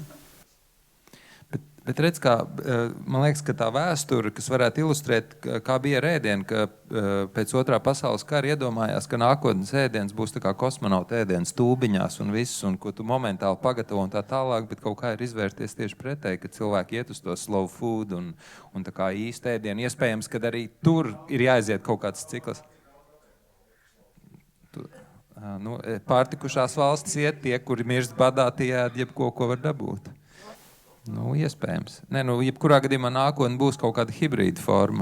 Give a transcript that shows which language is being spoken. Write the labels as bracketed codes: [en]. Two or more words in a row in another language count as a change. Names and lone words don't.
[lv] Bet redz, man liekas, ka tā vēsture, kas varētu ilustrēt, kā bija ar ēdienu, ka pēc otrā pasaules kara iedomājās, ka nākotnes ēdiens būs tā kā kosmonauta ēdiens tūbiņās un viss, un ko tu momentāli pagatavo un tā tālāk, bet kaut kā ir izvērties tieši pretēji, ka cilvēki iet uz to [en] slow food [lv] un tā kā īsti ēdienu. Iespējams, kad arī tur ir jāaiziet kaut kāds cikls. Pārtikušās valsts iet tie, kuri mirst badā, tie ēd jebko, ko var dabūt. Iespējams. Jebkurā gadījumā nākotnē būs kaut kāda hibrīda forma.